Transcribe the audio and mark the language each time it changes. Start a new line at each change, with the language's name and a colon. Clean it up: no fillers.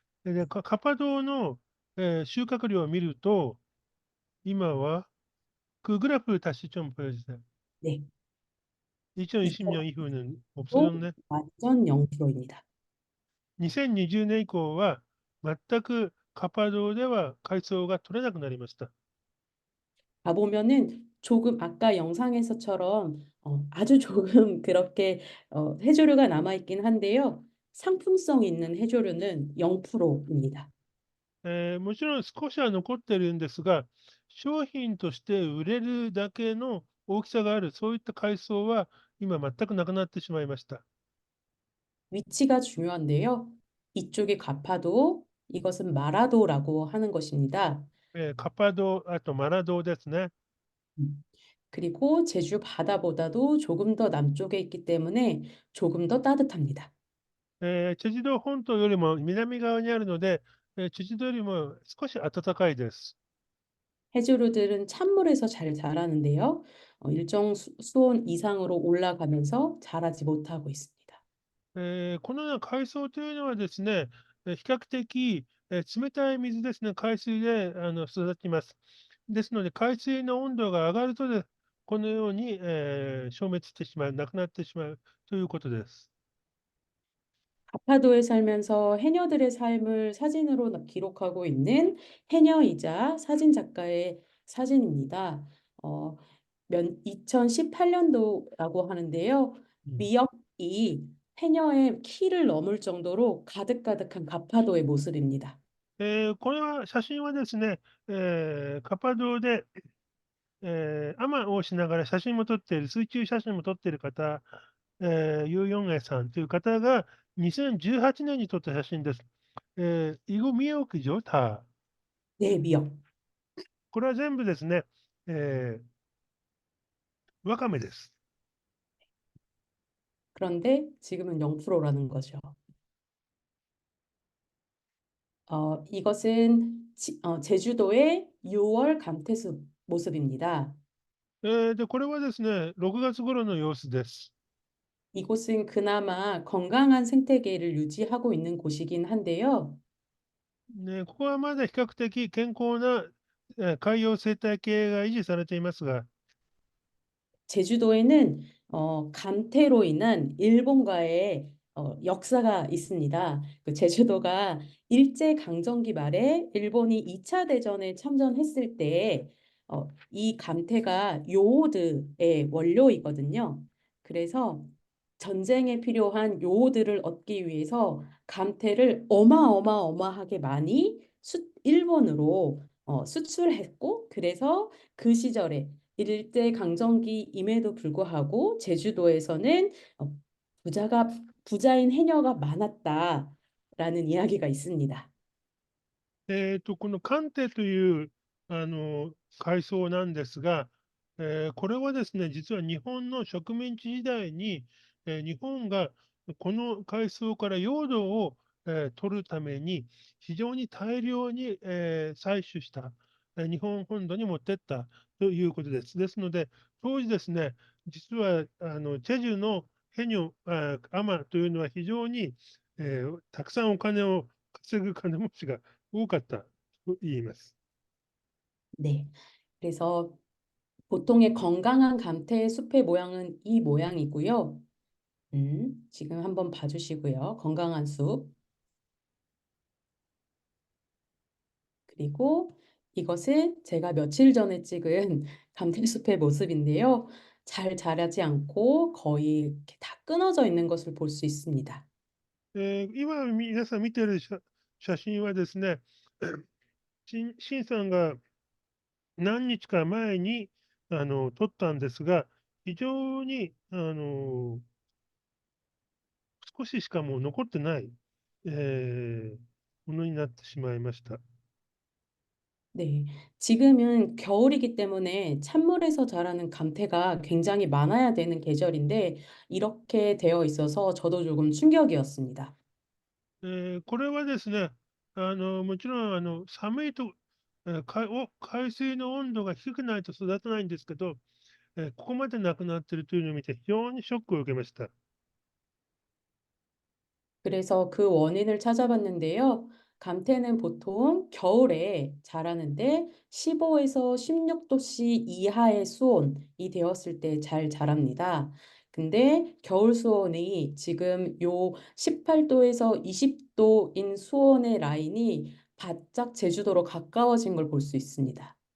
Japanese: で、カパドの、収穫量を見ると、今は
Korean: 그 그래프 다시 좀 보여주세요. 네, 2020년 이후는 또 없어졌네. 완전 0%입니다.
Japanese: 2020年以降は全くカパドでは海藻が取れなくなりました。
Korean: 가보면은 조금 아까 영상에서처럼 아주 조금 그렇게 해조류가 남아있긴 한데요. 상품성 있는 해조류는 0%입니다.
Japanese: もちろん少しは残ってるんですが、商品として売れるだけの大きさがある、そういった海藻は今全くなくなってしまいました。
Korean: 위치가 중요한데요. 이쪽이 가파도, 이것은 마라도라고 하는 것입니다.
Japanese: カパド、あとマラドですね。
Korean: 그리고 제주 바다보다도 조금 더 남쪽에 있기 때문에 조금 더 따뜻합니다.
Japanese: チェジド本島よりも南側にあるので、チェジドよりも少し暖かいです。
Korean: 해조류들은 찬물에서 잘 자라는데요. 일정 수온 이상으로 올라가면서 자라지 못하고 있습니다.
Japanese: このような海藻というのはですね、比較的、冷たい水ですね、海水で育ちます。ですので、海水の温度が上がるとこのように、消滅してしまう、なくなってしまうということです。
Korean: 가파도에 살면서 해녀들의 삶을 사진으로 기록하고 있는 해녀이자 사진 작가의 사진입니다. 2018년도라고 하는데요. 미역이 해녀의 키를 넘을 정도로 가득가득한 가파도의 모습입니다.
Japanese: これは、写真はですね、カパドで、海をしながら写真も撮っている、水中写真も撮っている方、ユーヨンエさんという方が 2018年に撮った写真です。
Korean: イゴミヨクジョタ。 네, 미역.
Japanese: これは全部ですね、わかめです。
Korean: 그런데 지금은 0%라는 거죠. 이것은 제주도의 6월 감태숲 모습입니다.
Japanese: で、これはですね、6月頃の様子です。
Korean: 이곳은 그나마 건강한 생태계를 유지하고 있는 곳이긴 한데요.
Japanese: ね、ここはまだ比較的健康な、海洋生態系が維持されていますが、
Korean: 제주도에는 감태로 인한 일본과의 역사가 있습니다. 그 제주도가 일제강점기 말에 일본이 2차 대전에 참전했을 때 이 감태가 요오드의 원료이거든요. 그래서 전쟁에 필요한 요오드를 얻기 위해서 감태를 어마어마하게 많이 일본으로 수출했고, 그래서 그 시절에 일제강점기임에도 불구하고 제주도에서는 부자인 해녀가 많았다라는 이야기가 있습니다.
Japanese: このカンテという、海藻なんですが、これはですね、実は日本の植民地時代に、日本がこの海藻から用土を、取るために、非常に大量に、採取した、日本本土に持ってったということです。ですので、当時ですね、実はチェジュのヘニョ、アマというのは非常に、たくさんお金を稼ぐ金持ちが多かったと言います。
Korean: 네. 그래서 보통의 건강한 감태 숲의 모양은 이 모양이고요. 지금 한번 봐주시고요. 건강한 숲. 그리고 이것은 제가 며칠 전에 찍은 감태숲의 모습인데요. 잘 자라지 않고 거의 이렇게 다 끊어져 있는 것을 볼 수 있습니다.
Japanese: 今、皆さん見てる写真はですね、シンさんが何日か前に撮ったんですが、非常に少ししかもう残ってない、ものになってしまいました。
Korean: 네, 지금은 겨울이기 때문에 찬물에서 자라는 감태가 굉장히 많아야 되는 계절인데 이렇게 되어 있어서 저도 조금 충격이었습니다.
Japanese: これはですね、もちろん寒いと、海水の温度が低くないと育たないんですけど、ここまでなくなっているというのを見て非常にショックを受けました。
Korean: 그래서 그 원인을 찾아봤는데요. 감태는 보통 겨울에 자라는데 15에서 16도씨 이하의 수온이 되었을 때 잘 자랍니다. 근데 겨울 수온이 지금 요 18도에서 20도인 수온의 라인이 바짝 제주도로 가까워진 걸 볼 수 있습니다.